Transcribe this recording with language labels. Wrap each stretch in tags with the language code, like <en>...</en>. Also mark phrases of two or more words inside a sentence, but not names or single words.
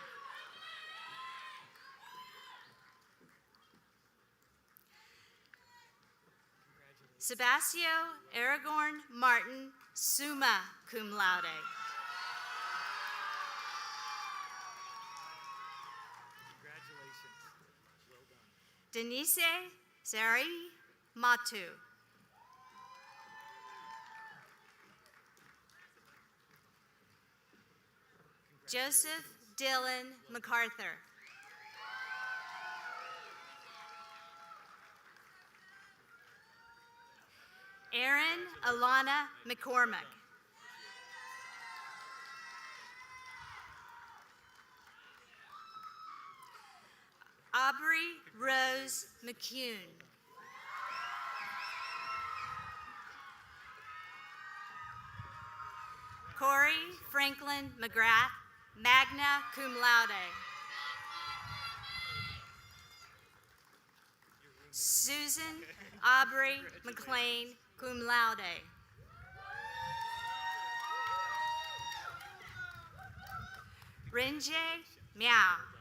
<en>Sebastio Aragorn Martin,</en> <la>summa cum laude.</la> <en>Denise Zari Matu. Joseph Dylan MacArthur. Erin Alana McCormick. Aubrey Rose McCune. Corey Franklin McGrath,</en> <la>magna cum laude.</la> <en>Susan Aubrey McLean,</en> <la>cum laude.</la> <en>Renje Miao.</en>